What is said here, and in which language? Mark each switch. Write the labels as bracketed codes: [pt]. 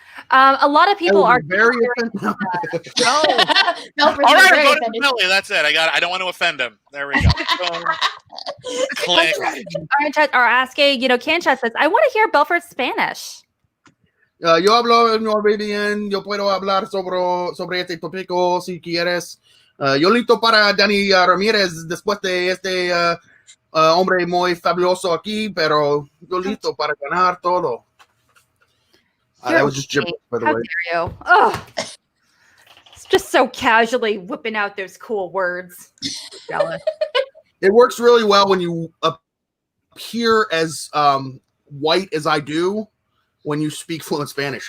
[en] A lot of people are very offended. No, all right, I'm voting for Billy. That's it. I don't want to offend him. There we go. Click. Are asking, Kansha says, I want to hear Belford's Spanish. [es] Yo hablo Norwegian. Yo puedo hablar sobre este tópico si quieres. Yo listo para Dani Ramírez después de este hombre muy fabuloso aquí, pero yo listo para ganar todo. [en] That was just gibberish, by the way. How dare you? Oh, it's just so casually whipping out those cool words. Jealous. It works really well when you appear as white as I do, when you speak fluent Spanish.